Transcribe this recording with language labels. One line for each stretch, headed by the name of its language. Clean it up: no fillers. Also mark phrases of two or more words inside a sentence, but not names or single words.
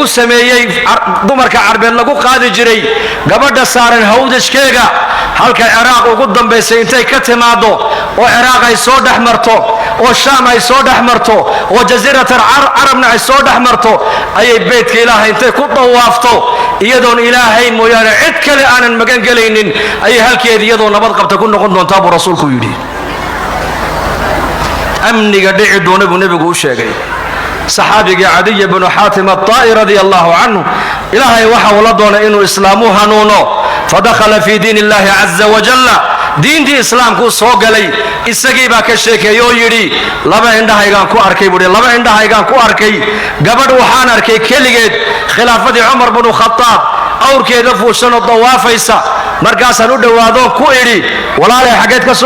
Somali: sameeyey dumarka carbeed lagu qaadi jiray gabadha saaran hawdashkeega halka Ciraaq ugu dambeysay intay ka timaado oo Ciraaq ay soo dhaxmarto oo Shaam ay soo dhaxmarto oo jasiiratul Arabna ay soo dhaxmarto ayay beedka Ilaahay intay ku dawaafto iyadoon Ilaahay mooyaane cid kale aanan magan galaynin ay halkeed iyadoo nabad qabta ku noqon doontaa buu rasuulku yidhi amniga dhici doona buu nabigu u sheegay saxaabiga Adiy ibn Hatim at-Ta'i
Arabic: رضي الله عنه
Somali: Ilaahay waxa uu la doonay inuu islaamu hanuuno
Arabic: فدخل في دين الله عز وجل
Somali: diintii islaamku soo galay isagii baa ka sheekeeyay oo yidhi laba indhahaygaan ku arkay buu laba indhahaygaan ku arkay gabadh waxaan arkay keligeed khilaafadii Umar ibn Khattab awrkeeda fuushan oo dawaafaysa markaasaan u dhawaado ku idhi walaalay xageed ka